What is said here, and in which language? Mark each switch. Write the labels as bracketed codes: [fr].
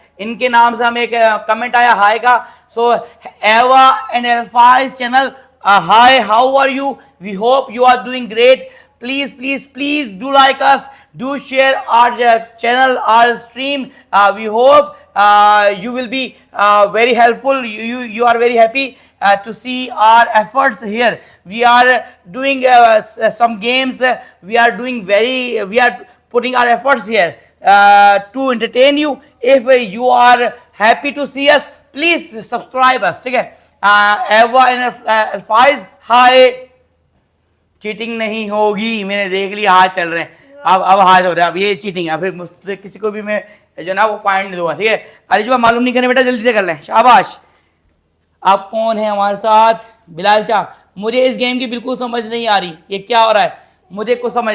[hi] इनके नाम से हमें एक कमेंट आया हाय का। सो एवा and एल्फाइज channel, [en] Hi, how are you? We hope you are doing great. Please do like us, do share our channel, our stream. We hope you will be very helpful. You are very happy to see our efforts here. We are doing some games. We are putting our efforts here to entertain you. If you are happy to see us, please subscribe us. [hi] ठीक है? Eva and Faiz, hi. Cheating नहीं होगी, मैंने देख लिया हाथ चल रहे हैं। अब हाथ हो रहा है, अब ये चीटिंग है। फिर मुझसे किसी को भी मैं जो ना वो पॉइंट नहीं दूंगा। ठीक है अलीशबा, मालूम नहीं करने बेटा, जल्दी से कर लें। शाबाश। अब कौन है हमारे साथ? बिलाल शाह। मुझे इस गेम की बिल्कुल समझ नहीं आ रही, ये क्या हो रहा है मुझे कुछ समझ।